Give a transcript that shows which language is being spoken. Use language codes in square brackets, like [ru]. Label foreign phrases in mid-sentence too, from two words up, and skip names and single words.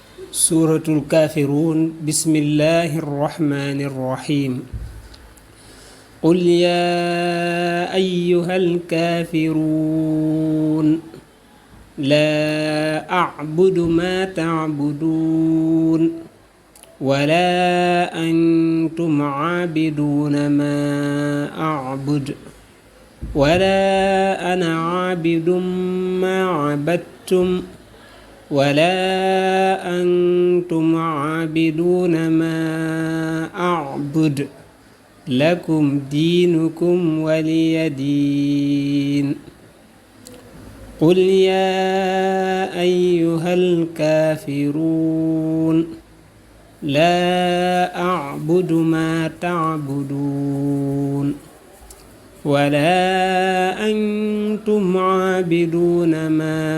[ar] سورة الكافرون بسم الله الرحمن الرحيم قل يا أيها الكافرون لا أعبد ما تعبدون ولا أنتم عابدون ما أعبد ولا أنا عابد ما عبدتم ولا أنتم عابدون ما أعبد لكم دينكم ولي دين قل يا أيها الكافرون لا أعبد ما تعبدون ولا أنتم عابدون ما